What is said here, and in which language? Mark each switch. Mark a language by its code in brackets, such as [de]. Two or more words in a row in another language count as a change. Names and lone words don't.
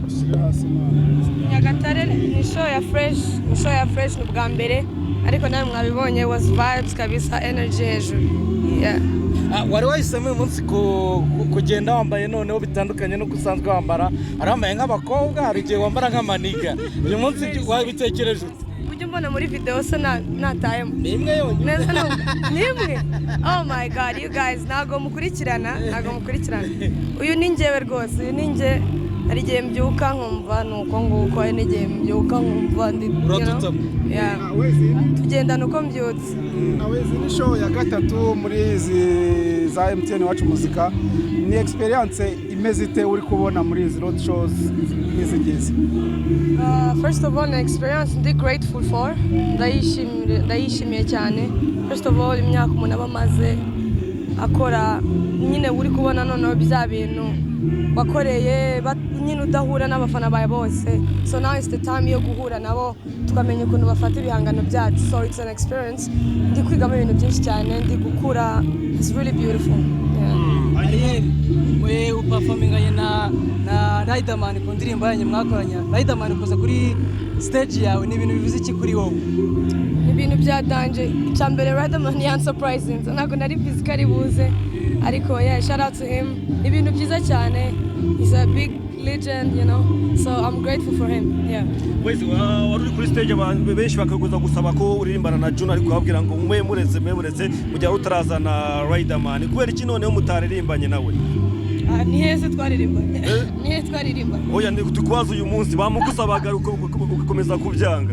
[rw] Nyagatare ni show ya fresh n'ubwa mbere ariko nawe mwabibonye was vibes kabisa, energy hejuru. [en] Yeah. [rw] Wari wahisemo uyu munsi kugenda wambaye noneho bitandukanye no gusanzwe wambara, arambaye nk'abakobwa hari igihe wambara nk'amaniga, uyu munsi wabitekereje ute? Ujya mbona muri video se natayemo nimwe yonyine nimwe. [en] Oh my god, you guys [rw] nago mukurikirana. Uyu ni njyewe rwose, uyu ni njye. Hari igihe mbyuka nkumva nuko nguko, hari n'igihe mbyuka nkumva ndi tugendana uko mbyutse. Awezi ni show ya gatatu muri izi za MTN wacu muzika. Ni experience imeze ite uri kubona muri izi [en] road shows [rw] izi? [en] First of all, an experience ndi grateful for. [rw] Ndayishimiye cyane. [en] First of all, [rw] imyaka umuntu abamaze akora nyine uri kubona noneho bya bintu wakoreye nyine udahura n'abafana bawe bose. [en] So now is the time [rw] yo guhura nabo tukamenya ukuntu bafata ibihangano byacu. [en] So it's an experience. [rw] Ndi kwigamo ibintu byinshi cyane, ndi gukura. [en] It's really beautiful. [rw] Ariel we uperforminganye na Riderman ku ndirimbo yanyu mwakoranya. Riderman kuza kuri stage yawe ni ibintu bivuze iki kuri wowe? Ibintu bya danger. Icyambere Riderman yan surprising. Ntabwo nari physically buze ariko [en] yeah, shout out to him. [rw] Ibintu byiza cyane. [en] He's a big legend, you know. So I'm grateful for him. Yeah. [rw] Wezi wari kuri stage abantu benshi bakaguza gusaba ko uririmbana na Juno ariko babwira ngo mureze mu gihe utaraza na Riderman. Kubera iki noneho mutaririmbanye nawe? Ni hese twaririmbanye. Ni hese twaririmbanye. Oya ndi kubaza uyu munsi bamugusabaga ukomeza kubyanga.